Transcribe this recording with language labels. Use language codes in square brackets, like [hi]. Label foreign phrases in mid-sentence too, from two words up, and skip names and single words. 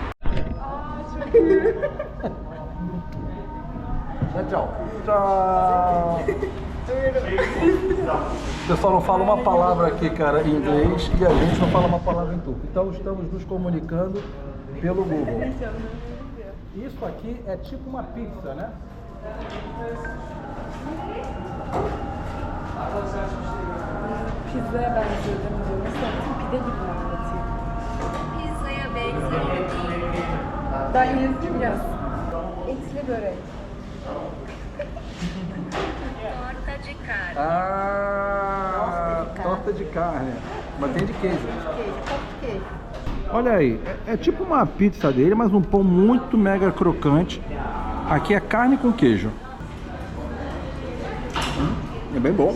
[pt] Tchau. Tchau. O pessoal não fala uma palavra aqui, cara, em inglês, e a gente não fala uma palavra em turco. Então estamos nos comunicando pelo Google. Isso aqui é tipo uma pizza, né? [tr] Pizzaya benziyor değil mi diyor. Mesela pide gibi anlatıyor. Pizzaya benziyor değil. Ben yazayım yaz. Etli börek. [pt] Torta de carne. Torta de carne. Mas tem de queijo. Queijo. Olha aí, é tipo uma pizza dele, mas um pão muito mega crocante. Aqui é carne com queijo. É bem bom.